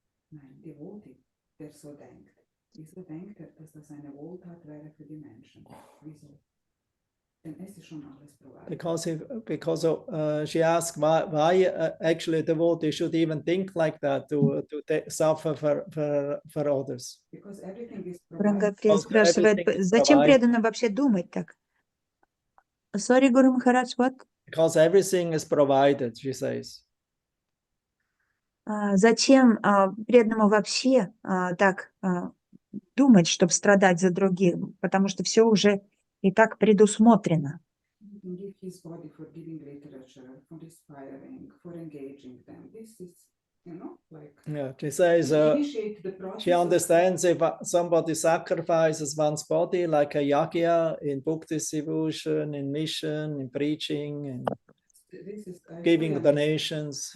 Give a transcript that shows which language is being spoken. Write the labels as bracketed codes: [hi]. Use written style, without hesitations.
[de] Nein, Devotee, der so denkt. Wieso denkt dass das eine Wohltat wäre für die Menschen? Wieso? Denn es ist schon alles provided. [en] Because she asked why actually the devotee should even think like that to suffer for others. Because everything is [ru] Ранга [en] provided. [ru] спрашивает, зачем преданным вообще думать так? [en] Sorry, Guru Maharaj, what? Because everything is provided, she says. [ru] Зачем преданному вообще так думать, чтобы страдать за других? Потому что все уже и так предусмотрено. [en] Give his body for giving literature, for inspiring, for engaging them. This is, like... Yeah, she says she understands if somebody sacrifices one's body like a yagya in book distribution, in mission, in preaching, and giving donations.